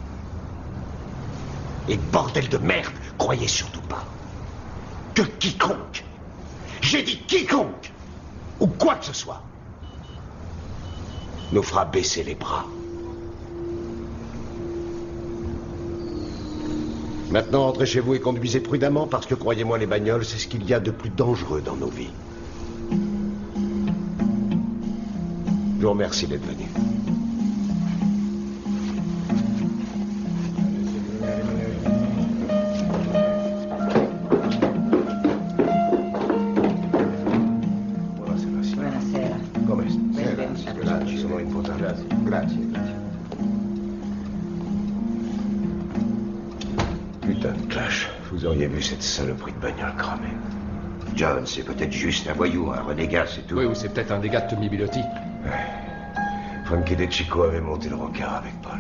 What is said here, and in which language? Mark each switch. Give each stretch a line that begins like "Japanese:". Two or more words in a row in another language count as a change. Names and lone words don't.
French: Et bordel de merde, croyez surtout pas que quiconque, j'ai dit quiconque, ou quoi que ce soit, nous fera baisser les bras. Maintenant, entrez chez vous et conduisez prudemment, parce que, croyez-moi, les bagnoles, c'est ce qu'il y a de plus dangereux dans nos vies. Je vous remercie d'être venu.
Italian: Buonasera. Come sta? Benvenuto. Grazie, sono importante. Grazie.
French: Putain de clash. Vous auriez vu cette saloperie de bagnole cramée. John, c'est peut-être juste un voyou, un renégat, c'est tout. Oui, ou c'est peut-être un dégât de Tommy Bilotti. Frankie DeCicco avait monté le rencard avec Paul.